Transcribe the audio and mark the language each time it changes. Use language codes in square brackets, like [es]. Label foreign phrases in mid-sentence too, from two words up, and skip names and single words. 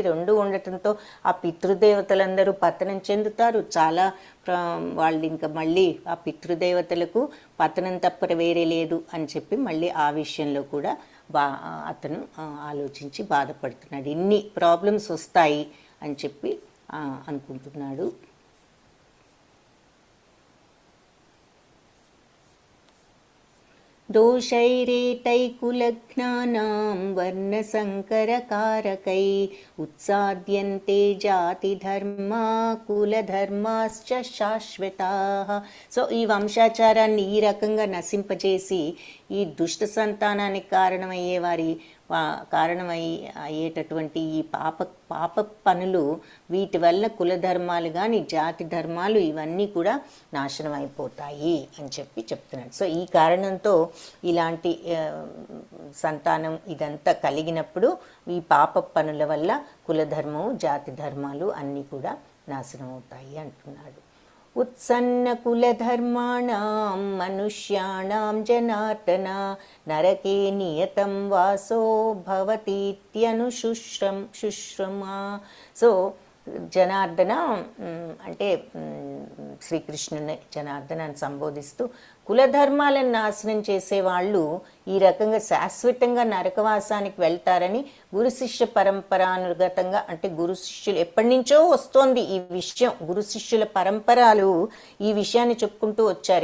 [te] 2 ఉండటంతో ఆ పితృదేవతలందరూ పతనం చెందుతారు. చాలా వాళ్ళు ఇంకా మళ్ళీ ఆ పితృదేవతలకు పతనం తప్ప వేరే లేదు అని చెప్పి మళ్ళీ ఆ విషయంలో కూడా అతను ఆలోచించి బాధపడుతున్నాడు. ఇన్ని ప్రాబ్లమ్స్ వస్తాయి అని చెప్పి అనుకుంటున్నాడు. [sa] दोषैरेतैकुलज्ञानां वर्णसंकरकारकै उत्साद्यन्ते जातिधर्मा కులధర్మాశ్చ శాశ్వతాః. [te] సో ఈ వంశాచారాన్ని ఈ రకంగా నశింపజేసి ఈ దుష్ట సంతానానికి అయ్యేటటువంటి ఈ పాప పనులు, వీటి వల్ల కులధర్మాలు కానీ జాతి ధర్మాలు ఇవన్నీ కూడా నాశనం అయిపోతాయి అని చెప్పి చెప్తున్నాడు. సో ఈ కారణంతో ఇలాంటి సంతానం ఇదంతా కలిగినప్పుడు ఈ పాప పనుల వల్ల కులధర్మం జాతి ధర్మాలు అన్నీ కూడా నాశనం అవుతాయి అంటున్నాడు. [sa] उत्सन्नकुलधर्माणां मनुष्याणां जनार्दन नरके नियतं वासो భవతీత్యనుశుశ్రమా. [te] సో జనార్దన అంటే శ్రీకృష్ణుని జనార్దనాన్ని సంబోధిస్తూ కులధర్మాలను నాశనం చేసేవాళ్ళు ఈ రకంగా శాశ్వతంగా నరకవాసానికి వెళ్తారని గురు శిష్య పరంపరానుగతంగా, అంటే గురు శిష్యులు ఎప్పటి నుంచో వస్తోంది ఈ విషయం, గురు శిష్యుల పరంపరాలు ఈ విషయాన్ని చెప్పుకుంటూ వచ్చారు.